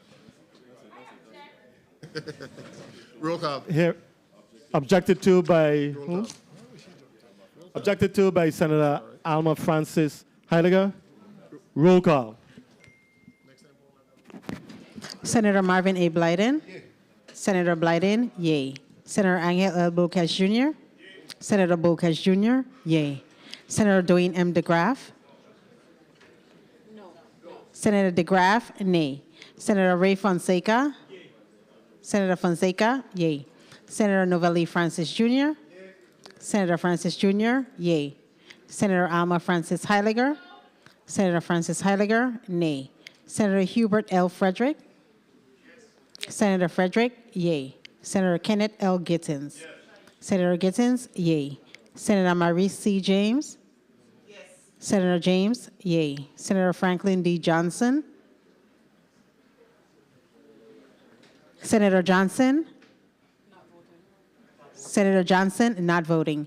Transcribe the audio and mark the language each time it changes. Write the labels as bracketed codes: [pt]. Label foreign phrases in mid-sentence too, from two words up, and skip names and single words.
[en] Roll call. Here, objected to by who? Objected to by Senator Alma Francis Heiliger. Roll call. Senator Marvin A. Blyden. Senator Blyden, yay. Senator Angel L. Bulkes Jr. Senator Bulkes Jr., yay. Senator Dwayne M. DeGraff. No. Senator DeGraff, nay. Senator Ray Fonseca. Senator Fonseca, yay. Senator Novelli Francis Jr. Senator Francis Jr., yay. Senator Alma Francis Heiliger. Senator Francis Heiliger, nay. Senator Hubert L. Frederick. Senator Frederick, yay. Senator Kenneth L. Gittens. Yes. Senator Gittens, yay. Senator Maurice C. James. Yes. Senator James, yay. Senator Franklin D. Johnson. Senator Johnson. Not voting. Senator Johnson, not voting.